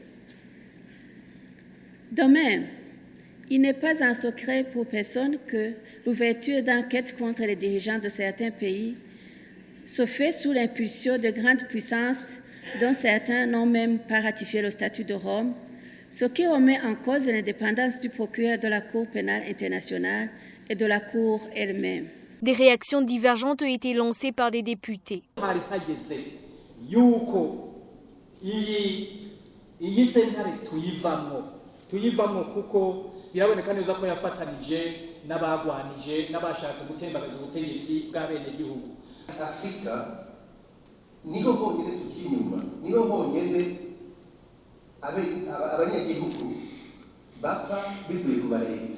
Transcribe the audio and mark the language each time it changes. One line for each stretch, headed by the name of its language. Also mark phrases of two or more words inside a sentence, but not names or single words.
French: De même, il n'est pas un secret pour personne que l'ouverture d'enquêtes contre les dirigeants de certains pays se fait sous l'impulsion de grandes puissances dont certains n'ont même pas ratifié le statut de Rome, ce qui remet en cause l'indépendance du procureur de la Cour pénale internationale et de la Cour elle-même. Des réactions divergentes ont été lancées par des députés.
Rundi: tuyivamo kuko biraboneka neza ko yafatanije n'abagwanije n'abashatse gutembagaza ubutegetsi bw'abenegihugu. Afrika niho honyine tukiri inyuma, niho honyine abanyagihugu bapfa bivuye ku mareta.